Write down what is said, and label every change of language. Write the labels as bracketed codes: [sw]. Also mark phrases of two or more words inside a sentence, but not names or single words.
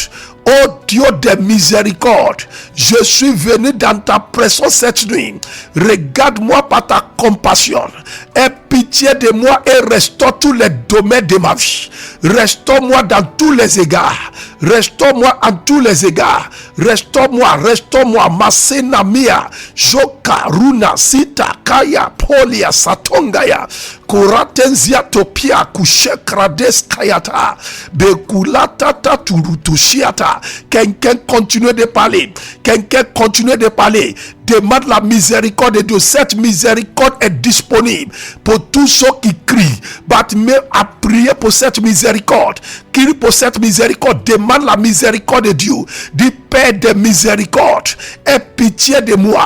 [fr] Oh Dieu de miséricorde, je suis venu dans ta présence cette nuit. Regarde-moi par ta compassion. Aie pitié de moi et restaure tous les domaines de ma vie. Restaure-moi dans tous les égards. Restaure-moi en tous les égards. Restaure-moi. Masena mia, Joka, Runa, Sita, Kaya, Polia, Satongaya, Kuratenzia, Topia, Kushekrades, Kayata, Bekulata, Turutushiata. Quelqu'un continue de parler. Demande la miséricorde de Dieu. Cette miséricorde est disponible pour tous ceux qui crient. Bartimée a prié pour cette miséricorde. Crie pour cette miséricorde. Demande la miséricorde de Dieu. Dis, Père de miséricorde, aie pitié de moi.